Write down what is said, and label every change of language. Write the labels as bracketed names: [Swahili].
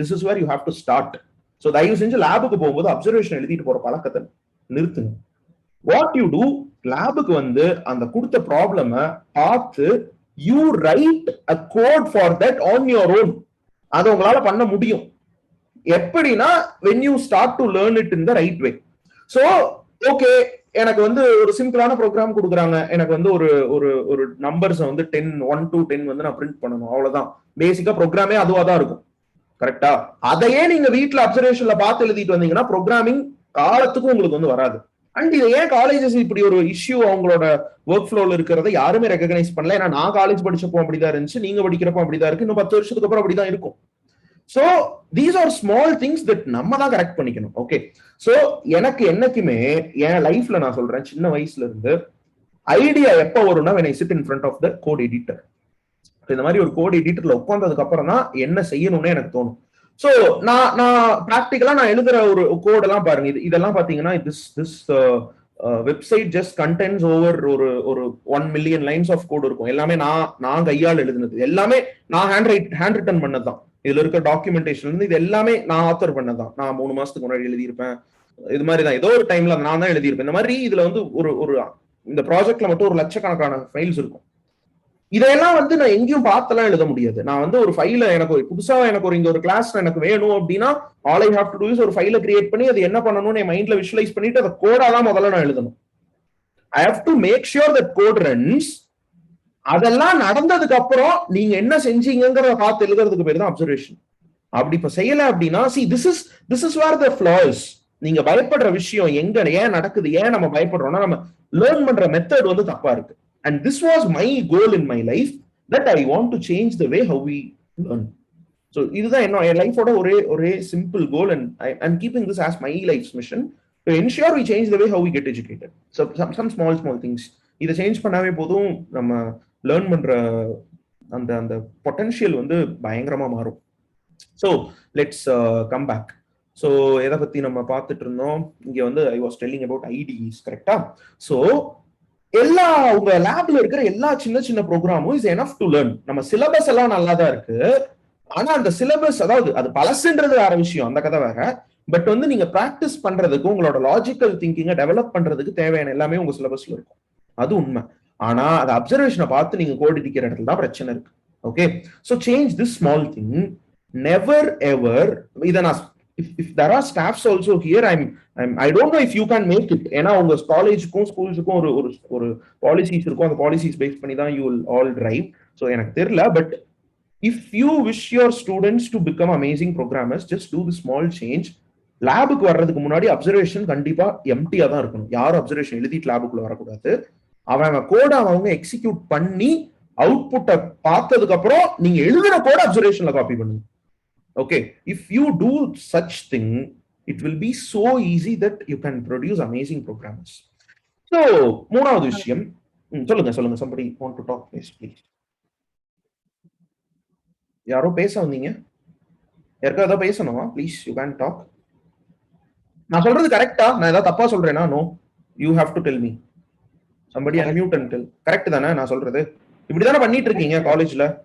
[English] This is where you have to start. [Tamil] So தயவு செஞ்சு லேபுக்கு போகும்போது அப்சர்வேஷன் எழுதிட்டு போற பழக்கத்தை நிறுத்துங்க. [English] what you do, [Tamil] லேபுக்கு வந்து அந்த கொடுத்த ப்ராப்ளம பார்த்து [English] You write a code for that on your own. [Tamil] அதை உங்களால பண்ண முடியும். எப்படின்னா [English] when you start to learn it in the right way. [Tamil] So okay, எனக்கு வந்து ஒரு சிம்பிளான ப்ரோக்ராம் கொடுக்குறாங்க, எனக்கு வந்து ஒரு ஒரு ஒரு நம்பர்ஸ் வந்து 1 to 10 வந்து நான் பிரிண்ட் பண்ணணும், அவ்வளவுதான். பேசிக்கா ப்ரோக்ராமே அதுவா தான் இருக்கும். கரெக்டா? அதையே நீங்க வீட்டுல அப்சர்வேஷன்ல பார்த்து எழுதிட்டு வந்தீங்கன்னா ப்ரோக்ராமிங் காலத்துக்கும் உங்களுக்கு வந்து வராது. அண்ட் இது ஏன் காலேஜஸ் இப்படி ஒரு இஷ்யூ அவங்களோட ஒர்க் ஃப்ளோல இருக்கிறத யாருமே ரெகனைஸ் பண்ணல. ஏன்னா நான் காலேஜ் படிச்சப்போ அப்படிதான் இருந்துச்சு, நீங்க படிக்கிறப்போ அப்படிதான் இருக்கு, இன்னும் 10 வருஷத்துக்கு அப்புறம் அப்படிதான் இருக்கும். [English] So these are small things that [Tamil] நம்ம தான் கரெக்ட் பண்ணிக்கணும். ஓகே, சோ எனக்கு என்னைக்குமே என் லைஃப்ல நான் சொல்றேன், சின்ன வயசுல இருந்து ஐடியா எப்ப வரும்னா [English] when I sit in front of the code editor. [Tamil] இந்த மாதிரி ஒரு கோட் எடிட்டர்ல உட்கார்ந்ததுக்கு அப்புறம் தான் என்ன செய்யணும்னு எனக்கு தோணும். சோ நான் பிராக்டிகலா நான் எழுதுற ஒரு கோடெல்லாம் பாருங்க, இதெல்லாம் பாத்தீங்கன்னா [English] this website just condense over [Tamil] ஒரு 1 million லைன்ஸ் ஆஃப் கோட் இருக்கும். எல்லாமே நான் கையால் எழுதுனது, எல்லாமே நான் ஹேண்ட் ரிட்டன் பண்ணதுதான். இதுல இருக்க டாக்குமெண்டேஷன் இருந்து இது எல்லாமே நான் ஆத்தர் பண்ணதான். நான் 3 மாசத்துக்கு முன்னாடி எழுதியிருப்பேன். இது மாதிரி தான் ஏதோ ஒரு டைம்ல நான் தான் எழுதியிருப்பேன். இந்த மாதிரி இதுல வந்து ஒரு இந்த ப்ராஜெக்ட்ல மட்டும் 1 லட்சக்கணக்கான ஃபைல்ஸ் இருக்கும். இதெல்லாம் வந்து நான் எங்கேயும் பார்த்தெல்லாம் எழுத முடியாது. நான் வந்து ஒரு ஃபைல எனக்கு புதுசா எனக்கு இங்க ஒரு கிளாஸ் எனக்கு வேணும் அப்படின்னா [English] all I have to do is [Tamil] ஒரு ஃபைலை கிரியேட் பண்ணி அது என்ன பண்ணணும்னு என் மைண்ட்ல விஷுவலைஸ் பண்ணிட்டு அதை கோடா தான் முதல்ல நான் எழுதணும். [English] I have to make sure that code runs. [Tamil] அதெல்லாம் நடந்ததுக்கு அப்புறம் நீங்க என்ன செஞ்சீங்கிறத பார்த்து எழுதுறதுக்கு பேர் தான் அப்சர்வேஷன். அப்படி இப்ப செய்யல அப்படின்னா [English] this is where the flaws. [Tamil] நீங்க பயப்படுற விஷயம் எங்க ஏன் நடக்குது, ஏன் நம்ம பயப்படுறோம்னா நம்ம லேர்ன் பண்ற மெத்தட் வந்து தப்பா இருக்கு. [English] And this was my goal in my life, that I want to change the way how we learn. So [Tamil] இதுதான் என்னோட லைஃபோட ஒரே [English] simple goal, and I'm keeping this as my life's mission to ensure we change the way how we get educated. So some small things [Tamil] இதை change பண்ணாவே போதும், நம்ம learn பண்ற அந்த பொட்டன்ஷியல் வந்து பயங்கரமா மாறும். [English] So let's come back. [Tamil] So எதை பத்தி நம்ம பார்த்துட்டு இருந்தோம், இங்க வந்து [English] I was telling about IDEs. [Tamil] கரெக்டா? ஸோ எல்லா உங்க லேப்ல இருக்கிற எல்லா சின்ன ப்ரோக்ராமும் [English] Is enough to learn. [Tamil] நம்ம சிலபஸ் எல்லாம் நல்லா தான் இருக்கு, ஆனா அந்த சிலபஸ் அதாவது அது பழசுன்றது வேற விஷயம், அந்த கதை வேற. பட் வந்து நீங்க பிராக்டிஸ் பண்றதுக்கு உங்களோட லாஜிக்கல் திங்கிங்கை டெவலப் பண்றதுக்கு தேவையான எல்லாமே உங்க சிலபஸ்ல இருக்கும், அது உண்மை. ஆனா அது அப்சர்வேஷனை பார்த்து நீங்க கோட் அடிக்கிற இடத்துல தான் பிரச்சனை இருக்கு. [English] Okay, so change this small thing. [Tamil] Never ever இதை நான் [English] if there are staffs also here, I don't know if you can make it. [Tamil] ஏன்னா உங்க காலேஜுக்கும் ஸ்கூல்ஸுக்கும் ஒரு பாலிசிஸ் இருக்கும், அந்த பாலிசிஸ் பேஸ் பண்ணி தான் [English] you will all drive. [Tamil] So எனக்கு தெரியல, [English] But if you wish your students to become amazing programmers, just do the small change. [Tamil] லேபுக்கு வர்றதுக்கு முன்னாடி அப்சர்வேஷன் கண்டிப்பா எம்டியா தான் இருக்கணும். யாரும் அப்சர்வேஷன் எழுதிட்டு லேபுக்குள்ள வரக்கூடாது. அவங்க கோட அவங்க எக்ஸிக்யூட் பண்ணி அவுட்புட்டை பார்த்ததுக்கு அப்புறம் நீங்க எழுதுற கோட அப்சர்வேஷன்ல காப்பி பண்ணுங்க. [English] Okay, if you do such thing, it will be so easy that you can produce amazing programmers. [Tamil] So மூணாவது விஷயம், சொல்லுங்க [English] somebody want to talk, please. [Tamil] யாரோ பேச வந்தீங்க, யாருக்கா ஏதாவது பேசணுமா? [English] Please, you can talk. [Tamil] நான் சொல்றது கரெக்டா? நான் ஏதாவது தப்பா சொல்றேனா? [English] No, you have to tell me. somebody unmute and tell. [Tamil] Correct தானே நான் சொல்றது? இப்படி தானே பண்ணிட்டு இருக்கீங்க காலேஜ்ல?